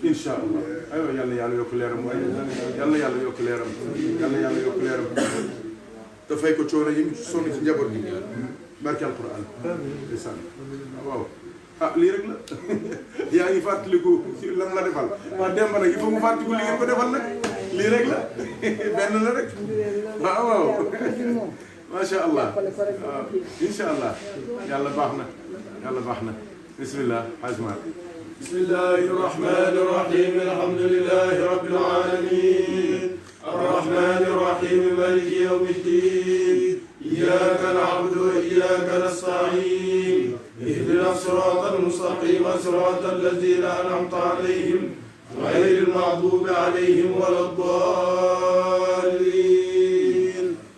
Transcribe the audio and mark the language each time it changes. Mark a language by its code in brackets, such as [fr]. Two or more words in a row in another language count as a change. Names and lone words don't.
[ar] إن شاء الله [wo] aywa yal na yàlla yokk leeram waaye yal na yàlla yokk leeram yal na yàlla yokk leeram dafay ko coono yi mu sonn ci njaboot bi barke alquran ndeysaan waaw ah lii rek la yaa ngi fàttaliku lan la defal waa Demba nag [fr] il faut [wo] mu fàttaliku li ngeen ko defal nag lii rek la benn la rek waaw [ar] ما شاء الله [wo] waaw [ar] إن شاء الله [wo] yàlla baax na bismillah ajma [ar] بسم الله الرحمن الرحيم الحمد لله رب العالمين الرحمن الرحيم مالك يوم الدين إياك نعبد وإياك نستعين اهدنا الصراط المستقيم صراط الذين أنعمت عليهم غير المغضوب عليهم ولا الضالين